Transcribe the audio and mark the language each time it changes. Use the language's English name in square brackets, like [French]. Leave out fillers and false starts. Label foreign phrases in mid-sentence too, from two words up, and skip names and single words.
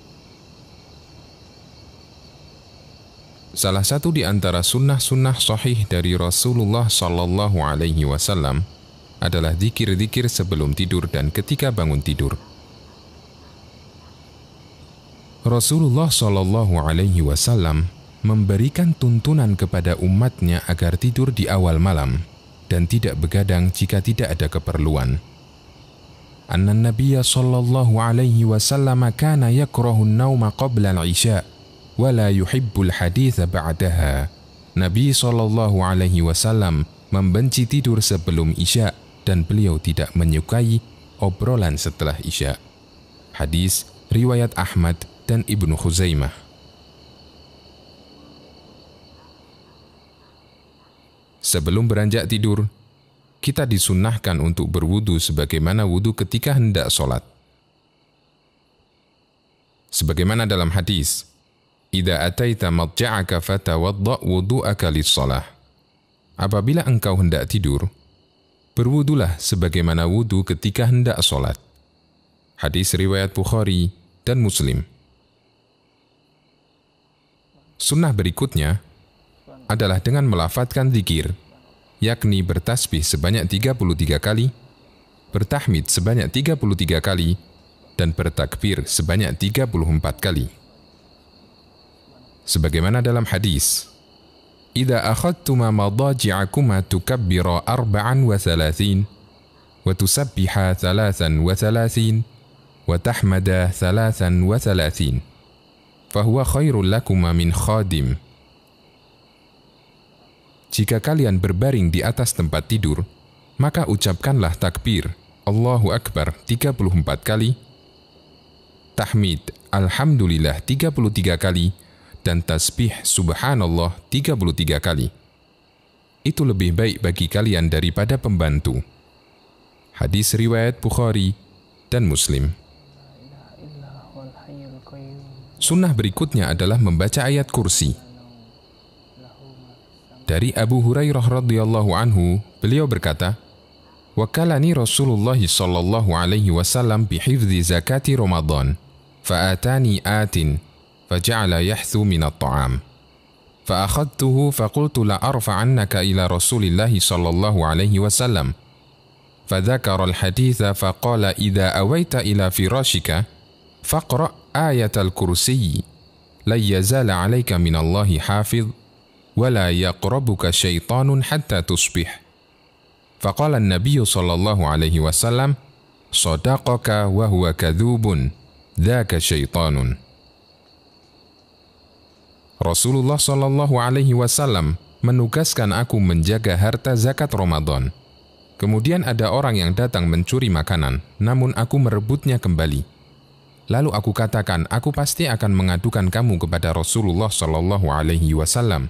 [Indonesian] Salah satu di antara sunnah-sunnah sahih dari Rasulullah [Arabic] صلى الله عليه وسلم [Indonesian] adalah zikir-zikir sebelum tidur dan ketika bangun tidur. Rasulullah [Arabic] صلى الله عليه وسلم [Indonesian] memberikan tuntunan kepada umatnya agar tidur di awal malam dan tidak begadang jika tidak ada keperluan. [Arabic] أن النبي صلى الله عليه وسلم كان يكره النوم قبل العشاء ولا يحب الحديث بعدها. [Indonesian] Nabi [Arabic] صلى الله عليه وسلم [Indonesian] membenci tidur sebelum isya dan beliau tidak menyukai obrolan setelah isya. Hadis riwayat Ahmad dan Ibnu Khuzaimah. Sebelum beranjak tidur, kita disunnahkan untuk berwudu sebagaimana wudu ketika hendak sholat. Sebagaimana dalam hadis, [Arabic] "إذا أتيت مضجعك فتوضأ وضوءك للصلاة." [Indonesian] Apabila engkau hendak tidur, berwudulah sebagaimana wudu ketika hendak sholat. Hadis riwayat Bukhari dan Muslim. Sunnah berikutnya adalah dengan melafadzkan zikir, yakni bertasbih sebanyak 33 kali, bertahmid sebanyak 33 kali, dan bertakbir sebanyak 34 kali. Sebagaimana dalam hadis, [Arabic] "إذا أخذتما مضاجعكما تكبرا 34 وتسبحا 33 وتحمدا 33 فهو خير لكما من خادم." [Indonesian] Jika kalian berbaring di atas tempat tidur, maka ucapkanlah takbir [Arabic] الله أكبر [Indonesian] 34 kali, tahmid Alhamdulillah 33 kali, dan tasbih Subhanallah 33 kali. Itu lebih baik bagi kalian daripada pembantu. Hadis riwayat Bukhari dan Muslim. Sunnah berikutnya adalah membaca ayat kursi. Dari Abu Hurairah [Arabic] رضي الله عنه, [Indonesian] beliau berkata, [Arabic] "وكلني رسول الله صلى الله عليه وسلم بحفظ زكاة رمضان فأتاني آت فجعل يحثو من الطعام. فأخذته فقلت لأرفعنك إلى رسول الله صلى الله عليه وسلم. فذكر الحديث فقال إذا أويت إلى فراشك فاقرأ آية الكرسي لا يزال عليك من الله حافظ. ولا يقربك شيطان حتى تصبح. فقال النبي صلى الله عليه وسلم صدقك وهو كذوب ذاك شيطان. [Indonesian] Rasulullah [Arabic] صلى الله عليه وسلم [Indonesian] menugaskan aku menjaga harta zakat Ramadan. Kemudian ada orang yang datang mencuri makanan, namun aku merebutnya kembali. Lalu aku katakan, aku pasti akan mengadukan kamu kepada Rasulullah [Arabic] صلى الله عليه وسلم.